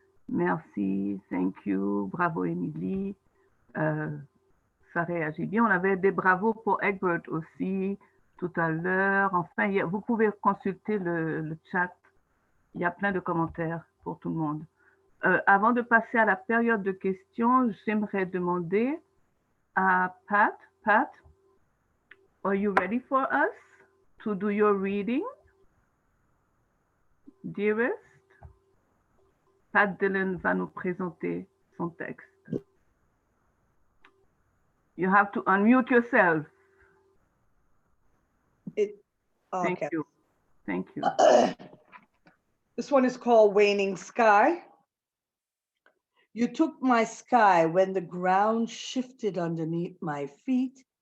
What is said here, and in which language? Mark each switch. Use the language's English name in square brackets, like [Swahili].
[French] Merci, [English] thank you, [French] bravo Émilie. Ça réagit bien. On avait des bravos pour Egbert aussi tout à l'heure. Enfin, vous pouvez consulter le chat. Il y a plein de commentaires pour tout le monde. Avant de passer à la période de questions, j'aimerais demander à Pat. [English] Pat, are you ready for us to do your reading? Dearest? [French] Pat Dillon va nous présenter son texte. [English] You have to unmute yourself. Thank Okay. you. Thank you. This one is called Waning Sky. You took my sky when the ground shifted underneath my feet.